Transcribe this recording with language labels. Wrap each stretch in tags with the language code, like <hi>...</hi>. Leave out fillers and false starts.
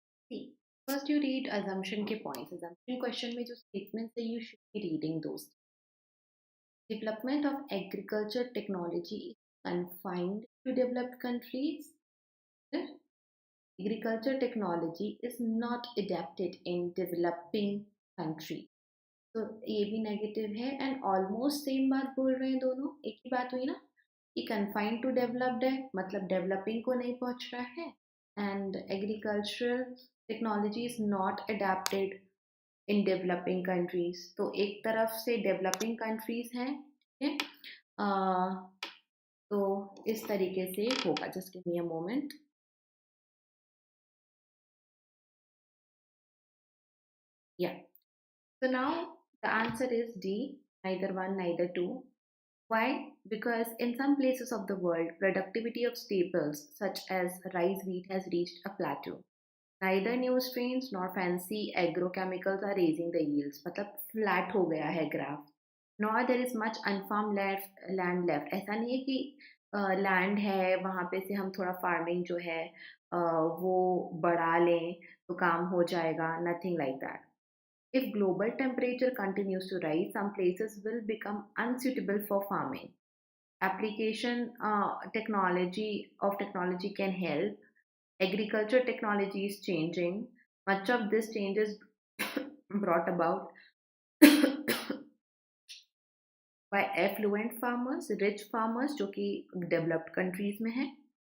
<en>See, first you read assumption के points. Assumption question में जो statements है, you should be reading those. Development of agriculture technology is confined to developed countries. Agriculture technology is not adapted in developing countries.</en> <hi>तो ये भी negative है and almost same बात बोल रहे हैं दोनों. एक ही बात हुई ना कि कन्फाइंड टू डेवलप्ड है मतलब डेवलपिंग को नहीं पहुंच रहा है and</hi> <en>Agricultural technology is not adapted in developing countries.</en> <hi>तो एक तरफ से डेवलपिंग कंट्रीज हैं. तो इस तरीके से होगा.</hi> <en>Just give me a moment. या so now the answer is D, neither one neither two. Why? Because in some places of the world, productivity of staples such as rice wheat has reached a plateau. Neither new strains nor fancy agrochemicals are raising the yields.</en> <hi>मतलब flat हो गया है graph.</hi> <en>Nor there is much unfarmed land left.</en> <hi>ऐसा नहीं है कि land है वहाँ पे से हम थोड़ा farming जो है वो बढ़ा लें तो काम हो जाएगा.</hi> <en>Nothing like that. If global temperature continues to rise, some places will become unsuitable for farming. Application technology can help. Agriculture technology is changing. Much of this change is brought about by affluent farmers, rich farmers</en> <hi>जो कि developed countries में हैं.</hi>